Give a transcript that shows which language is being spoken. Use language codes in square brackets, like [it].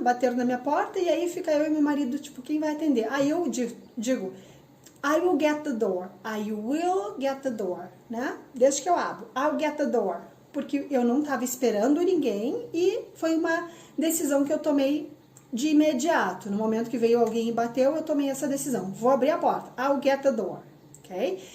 [pt] Bateram na minha porta e aí fica eu e meu marido, tipo, quem vai atender? Aí eu digo, [en] I will get the door, I will get the door, né? [pt] Desde que eu abro, [en] I'll get the door, [pt] porque eu não estava esperando ninguém e foi uma decisão que eu tomei de imediato. No momento que veio alguém e bateu, eu tomei essa decisão, vou abrir a porta, I'll get the door. Okay?